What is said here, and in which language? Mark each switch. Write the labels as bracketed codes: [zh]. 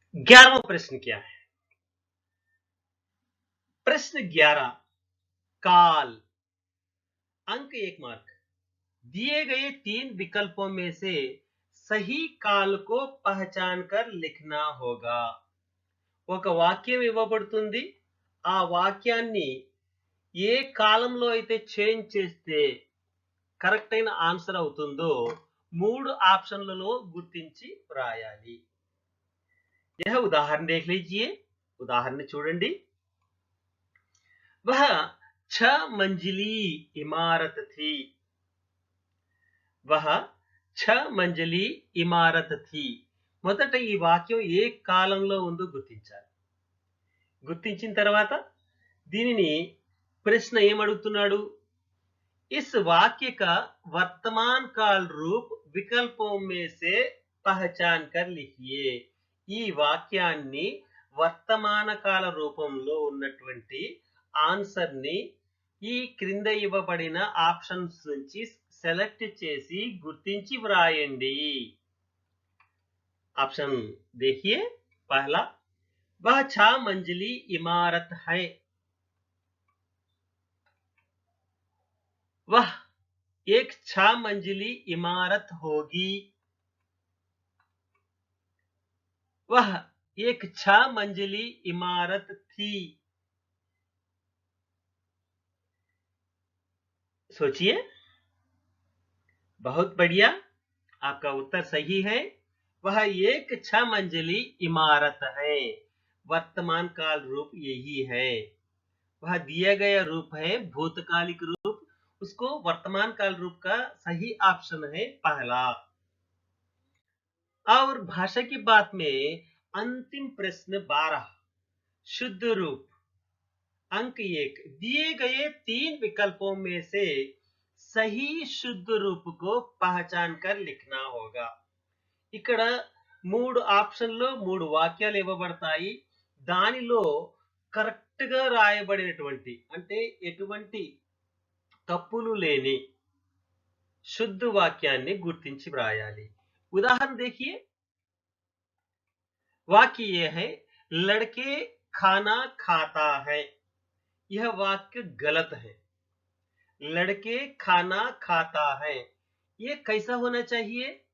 [hi] 11वां प्रश्न क्या है? प्रश्न 11, काल, अंक 1 मार्क। दिए गए 3 विकल्पों में से सही కాల్ को पहचान कर लिखना होगा। [te] ఒక వాక్యం ఇవ్వబడుతుంది, ఆ వాక్యాన్ని ఏ కాలంలో అయితే చేంజ్ చేస్తే కరెక్ట్ అయిన ఆన్సర్ అవుతుందో 3 ఆప్షన్లలో గుర్తించి వ్రాయాలి। [hi] यह उदाहरण देख लीजिए, उदाहरण [te] చూడండి। [hi] वह 6 मंजिली इमारत थी, वह 6 మంజిలి ఇమారత్ థీ। [te] మొదట ఈ వాక్యం ఏ కాలంలో ఉందో గుర్తించాలి। గుర్తించిన తర్వాత దీనిని ప్రశ్న ఏమడుగుతున్నాడు, [hi] इस वाक्य का वर्तमान काल रूप विकल्पों में से पहचान कर लिखिए। [te] ఈ వాక్యాన్ని వర్తమాన కాల రూపంలో ఉన్నటువంటి ఆన్సర్ ని ఈ క్రింద ఇవ్వబడిన ఆప్షన్స్ నుంచి సెలెక్ట్ చేసి గుర్తించి వ్రాయండి। [hi] ऑप्शन देखिए, पहला, वह 6 मंजिली इमारत है, वह एक 6 मंजिली इमारत होगी, वह एक 6 मंजिली इमारत थी। सोचिए, बहुत बढ़िया, आपका उत्तर सही है। वह एक 6 मंजिली इमारत है। वर्तमान काल रूप यही है। वह दिया गया रूप है भूतकालिक रूप, उसको वर्तमान काल रूप का सही ऑप्शन है पहला। और भाषा की बात में अंतिम प्रश्न 12, शुद्ध रूप, अंक 1। दिए गए 3 विकल्पों में से सही शुद्ध रूप को पहचान कर लिखना होगा। [te] ఇక్కడ 3 ఆప్షన్లు 3 వాక్యాలు ఇవ్వబడతాయి। దానిలో కరెక్ట్ గా రాయబడినటువంటి, అంటే ఎటువంటి తప్పులు లేని शुद्ध వాక్యాన్ని గుర్తించి వ్రాయాలి। [hi] उदाहरण देखिए, वाक्य ये है, लड़के खाना खाता है। यह वाक्य गलत है। लड़के खाना खाता है, ये कैसा होना चाहिए?